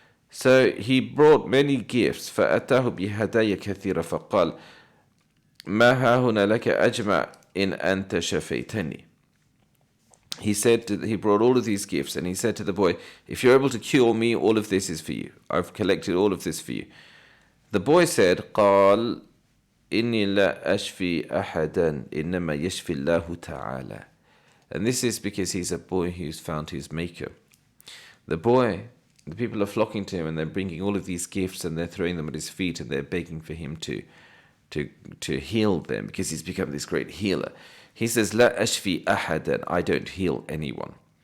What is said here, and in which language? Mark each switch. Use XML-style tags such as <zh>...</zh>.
<en>So he brought many gifts.</en> <ar>فَأَتَاهُ بِهَدَايَا كَثِيرًا فَقَالَ مَا هَاهُنَا لَكَ أَجْمَعْ إِنْ أَنْتَ شَفَيْتَنِي.</ar> <en>He brought all of these gifts, and he said to the boy, if you're able to cure me, all of this is for you. I've collected all of this for you. The boy said,</en> <ar>قال إني لا أشفي أحدا إنما يشفي الله تعالى.</ar> <en>And this is because he's a boy who's found his maker. The people are flocking to him, and they're bringing all of these gifts, and they're throwing them at his feet, and they're begging for him to heal them, because he's become this great healer. He says,</en> <ar>لا أشفي أحدا,</ar> <en>I don't heal anyone.</en>